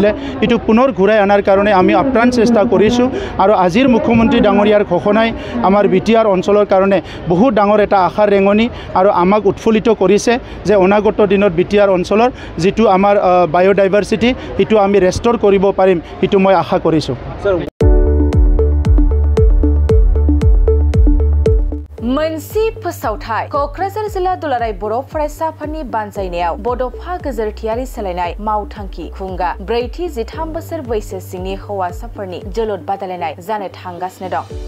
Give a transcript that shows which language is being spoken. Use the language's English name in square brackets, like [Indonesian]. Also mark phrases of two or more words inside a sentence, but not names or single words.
[Assamese] আছিলে এটু পুনৰ ঘূৰাই আনাৰ কাৰণে আমি আপ্ৰাণ চেষ্টা কৰিছোঁ আৰু আজিৰ মুখ্যমন্ত্ৰী ডাঙৰীয়াৰ ঘোষণাই আমাৰ বিটিআৰ অঞ্চলৰ কাৰণে বহুত ডাঙৰ এটা আশাৰ ৰেঙনি আৰু আমাক উৎফুল্লিত কৰিছে যে অনাগত দিনত বিটিআৰ অঞ্চলৰ যিটো আমাৰ বায়োডাইভাৰ্চিটি সেইটো আমি ৰেষ্টৰ কৰিব পাৰিম সেইটো মই আশা কৰিছোঁ। [Bodo] मोनसे फोसावथाय क'क्राझार जिल्ला दुलाराय बर' फरायसाफोरनि बानजायनायाव बड'फा गेजेरथियारि सोलायनाय मावथांखि खुंगा 43 बोसोर बैसो सिंनि हौवासाफोरनि जोलुर बादायलायनाय जानो थांगासिनो दं।